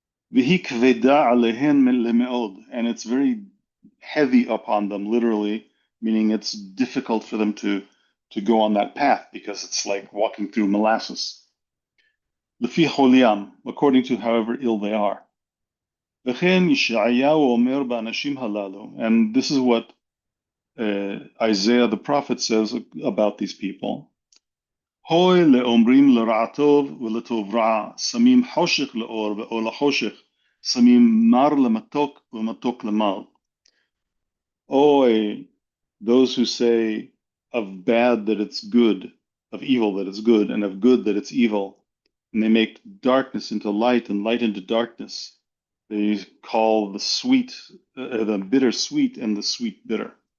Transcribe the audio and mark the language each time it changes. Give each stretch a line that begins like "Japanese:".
Hebrew: והיא כבדה עליהן למאוד,
English: and it's very heavy upon them, literally, meaning it's difficult for them to go on that path because it's like walking through molasses.
Hebrew: לפי חוליים,
English: according to however ill they are.
Hebrew: וכן ישעיהו אומר באנשים הללו,
English: and this is what Isaiah the prophet says about these people.
Hebrew: הוי לאומרים לרע טוב ולטוב רע, שמים חושך לאור ואור לחושך, שמים מר למתוק ומתוק למר.
English: Those who say of bad that it's good, of evil that it's good, and of good that it's evil, and they make darkness into light and light into darkness. They call the bitter sweet and the sweet bitter.